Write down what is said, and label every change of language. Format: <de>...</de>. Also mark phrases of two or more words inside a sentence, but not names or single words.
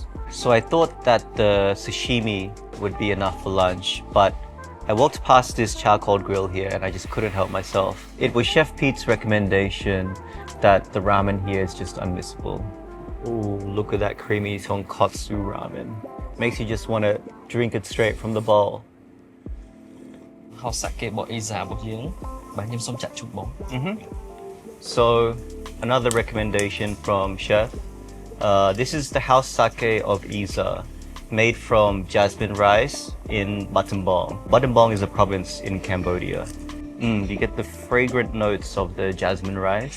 <en>So I thought that the sashimi would be enough for lunch, but I walked past this charcoal grill here and I just couldn't help myself. It was Chef Pete's recommendation that the ramen here is just unmissable. Ooh, look at that creamy tonkotsu ramen. Makes you just want to drink it straight from the bowl. House sake</en> <km>របស់ Isa របស់យើងបាទខ្ញុំសូមចាក់ជូនបង</km> <en>So another recommendation from Chef. This is the house sake of Isa, made from jasmine rice in Battambang. Battambang is a province in Cambodia. You get the fragrant notes of the jasmine rice.</en>